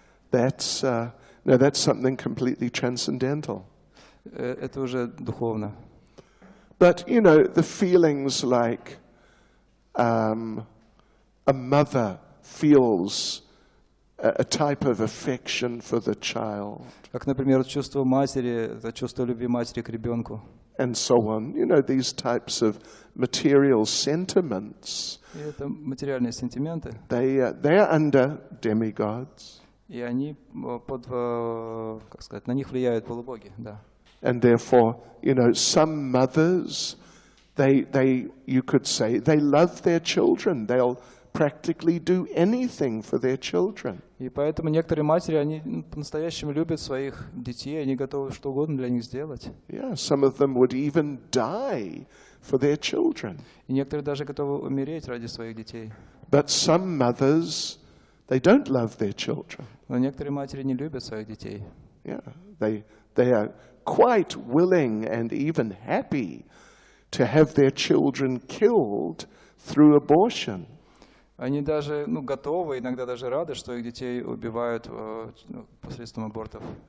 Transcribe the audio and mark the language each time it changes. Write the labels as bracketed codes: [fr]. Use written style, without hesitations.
[en] That's something completely transcendental. [ru] Это уже духовно. [en] But, you know, the feelings like a mother feels a type of affection for the child. [ru] Как, например, чувство матери, это чувство любви матери к ребенку. [en] And so on. You know, these types of material sentiments. [ru] И это материальные сентименты. [en] They are under demigods. [ru] И они как сказать, на них влияют полубоги, да. [en] And therefore, you know, some mothers, you could say, they love their children. They'll practically do anything for their children. [ru] И поэтому некоторые матери, они по-настоящему любят своих детей, они готовы что угодно для них сделать. [en] Yeah, some of them would even die for their children. [ru] И некоторые даже готовы умереть ради своих детей. [en] But some mothers, they don't love their children. [ru] Но некоторые матери не любят своих детей. [en] Yeah, they are quite willing and even happy to have their children killed through abortion. [ru] Они даже готовы, иногда даже рады, что их детей убивают посредством абортов.